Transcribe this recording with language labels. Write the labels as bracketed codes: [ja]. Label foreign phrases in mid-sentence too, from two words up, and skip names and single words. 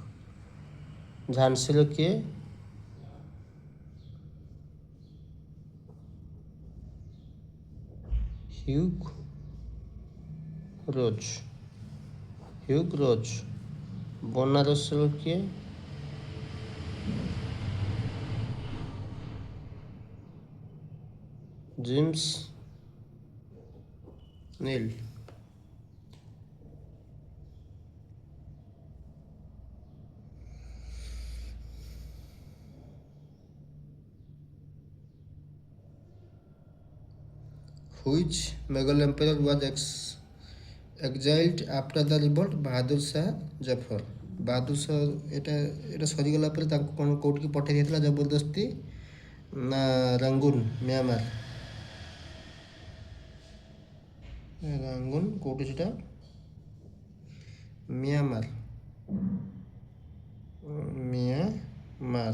[or] ଝାନ୍ସୀର କିଏ? ହ୍ୟୁଗ୍ ରୋଜ୍, ହ୍ୟୁଗ୍ ରୋଜ୍। ବନାରସର କିଏ? जेम्स नील। [en] Which Mughal emperor was exiled after the revolt? [or] ବାହାଦୁର ଶାହ ଜଫର। ବାହାଦୁର ଶାହ ଏଟା ସରିଗଲା ପରେ ତାଙ୍କୁ କ'ଣ କେଉଁଠିକି ପଠାଇ ଦେଇଥିଲା ଜବରଦସ୍ତି? ନା ରଙ୍ଗୁନ, म्यांमार। ରଙ୍ଗୁନ କେଉଁଠି ସେଟା? म्यांमार, म्यांमार।